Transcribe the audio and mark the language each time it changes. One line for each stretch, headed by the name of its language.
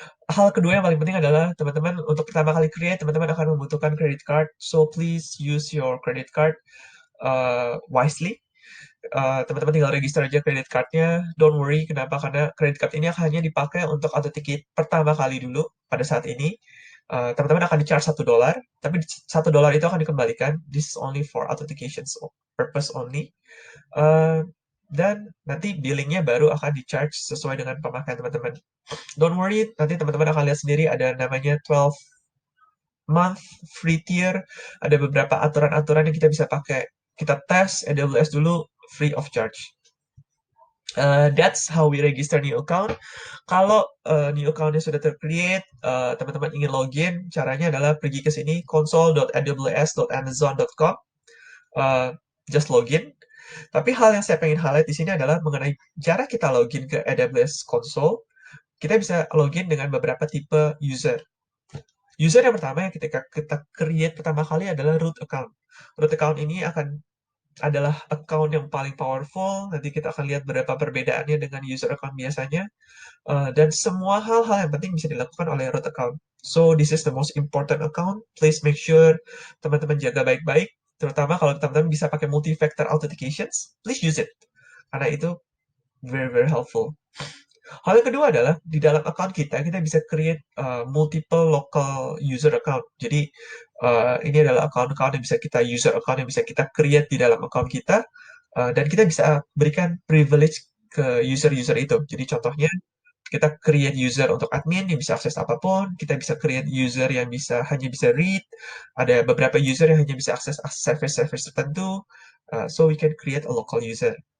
Indonesian: Hal kedua yang paling penting adalah teman-teman untuk pertama kali create, teman-teman akan membutuhkan credit card.
English: So please use your credit card wisely.
Indonesian: Teman-teman tinggal register aja credit card-nya.
English: Don't worry,
Indonesian: kenapa? Karena credit card ini hanya dipakai untuk authenticate pertama kali dulu pada saat ini. Teman-teman akan di-charge $1, tapi $1 itu akan dikembalikan.
English: This is only for authentication purpose only.
Indonesian: Dan nanti billingnya baru akan di-charge sesuai dengan pemakaian teman-teman.
English: Don't worry,
Indonesian: nanti teman-teman akan lihat sendiri ada namanya 12-month free tier. Ada beberapa aturan-aturan yang kita bisa pakai. Kita tes AWS dulu,
English: free of charge. That's how we register new account.
Indonesian: Kalau new account-nya sudah tercreate, teman-teman ingin login, caranya adalah pergi ke sini console.aws.amazon.com,
English: just login.
Indonesian: Tapi hal yang saya pengen highlight di sini adalah mengenai cara kita login ke AWS Console. Kita bisa login dengan beberapa tipe user. User yang pertama yang ketika kita create pertama kali adalah root account. Root account ini adalah account yang paling powerful. Nanti kita akan lihat berapa perbedaannya dengan user account biasanya. Dan semua hal-hal yang penting bisa dilakukan oleh root account.
English: So, this is the most important account. Please make sure
Indonesian: teman-teman jaga baik-baik. Terutama kalau teman-teman bisa pakai multi-factor authentications,
English: please use it.
Indonesian: Karena itu
English: very, very helpful.
Indonesian: Hal yang kedua adalah di dalam account kita bisa create multiple local user account. Jadi ini adalah account-account yang bisa kita user account yang bisa kita create di dalam account kita dan kita bisa berikan privilege ke user-user itu. Jadi contohnya kita create user untuk admin yang bisa akses apapun, kita bisa create user yang hanya bisa read, ada beberapa user yang hanya bisa akses service-service tertentu,
English: so we can create a local user.